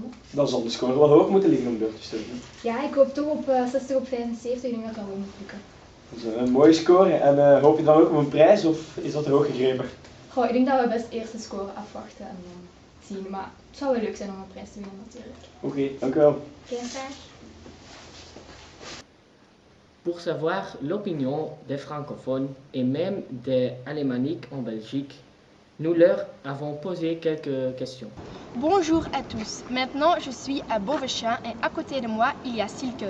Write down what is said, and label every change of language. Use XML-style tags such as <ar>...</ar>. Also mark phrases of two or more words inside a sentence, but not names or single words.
<nl>Dan zal de score wel hoog moeten liggen om door te stellen. Ja, ik hoop toch op 60 op 75. Ik denk dat dat wel moet lukken. Dat is een mooie score. En hoop je dan ook op een prijs of is dat te hoog gegrepen? Goh, ik denk dat we best eerst de score afwachten en zien. Maar het zou wel leuk zijn om een prijs te winnen natuurlijk. Oké, dank u wel. Geen vraag.</nl> <fr>Pour savoir l'opinion des francophones et même des alémaniques en Belgique, nous leur avons posé quelques questions. Bonjour à tous. Maintenant, je suis à Beauvechamp et à côté de moi, il y a Silke.</fr>